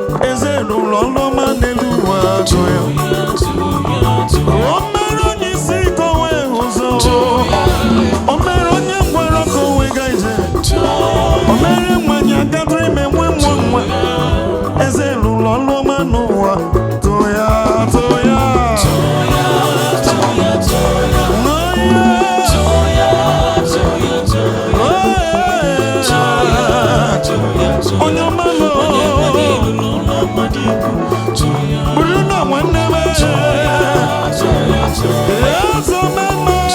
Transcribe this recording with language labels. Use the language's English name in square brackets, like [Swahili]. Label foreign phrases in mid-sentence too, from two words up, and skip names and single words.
[Igbo] Eze rụrụ ọrụ ọma n'elu ụwa atọ ya. O mere onye isi ka o wee hụzọ. O mere onye ngwọrọ ka o wee gaa ije. O mere nwanyị a gatụrụ ime mụọ nwa. Eze rụrụ ọrụ ọma n'ụwa. Too ya, too ya. [English] Oh, yeah. Oh, yeah. [Igbo] Onye ọma nọ. Bụrụ na nwanne m. Eze ọma nọ.